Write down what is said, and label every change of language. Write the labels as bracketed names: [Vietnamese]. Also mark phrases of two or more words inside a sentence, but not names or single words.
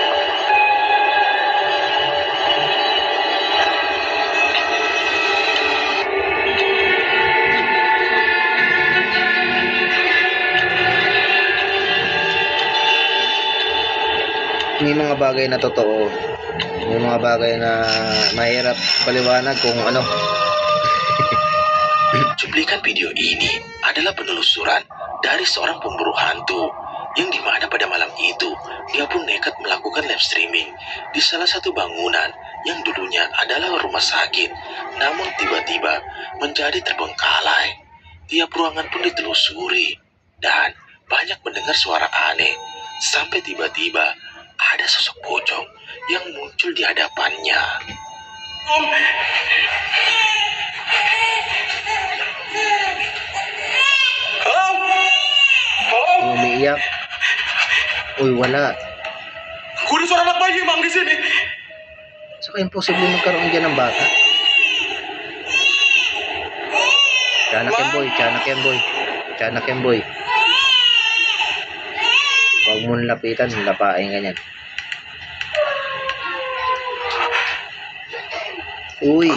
[Filipino] May mga bagay na totoo. May mga bagay na mahirap paliwanag kung ano. [Indonesian] Cuplikan video ini adalah penelusuran dari seorang pemburu hantu yang dimana pada malam itu dia pun nekat melakukan live streaming di salah satu bangunan yang dulunya adalah rumah sakit, namun tiba-tiba menjadi terbengkalai. Tiap ruangan pun ditelusuri dan banyak mendengar suara aneh sampai tiba-tiba ada sosok pocong yang muncul di hadapannya. [Filipino] Umiiyak. Uy, wala. Kunin suara anak bayi, Mang, di sini. Saka imposible magkaroon dyan ng bata. Tiyanak yan boy, tiyanak yan boy. Tiyanak yan boy. Huwag mo lapitan, lapain ka niyan. Uy,